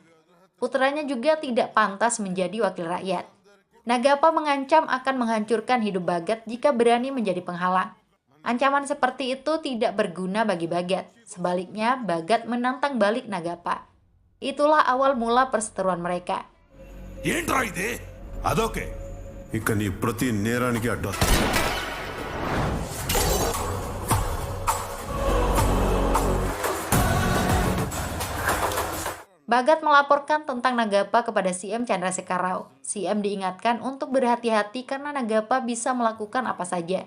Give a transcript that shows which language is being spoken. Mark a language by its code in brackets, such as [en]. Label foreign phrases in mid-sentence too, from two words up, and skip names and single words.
[id] Putranya juga tidak pantas menjadi wakil rakyat. Nagapa mengancam akan menghancurkan hidup Bagat jika berani menjadi penghalang. Ancaman seperti itu tidak berguna bagi Bagat. Sebaliknya, Bagat menantang balik Nagapa. Itulah awal mula perseteruan mereka. [te] ఏంట్రా ఇది అదొకే ఇక నీ ప్రతి నేరానికి అడ్డు. [id] Bagat melaporkan tentang Nagapa kepada CM Chandrasekhar Rao. CM diingatkan untuk berhati-hati karena Nagapa bisa melakukan apa saja.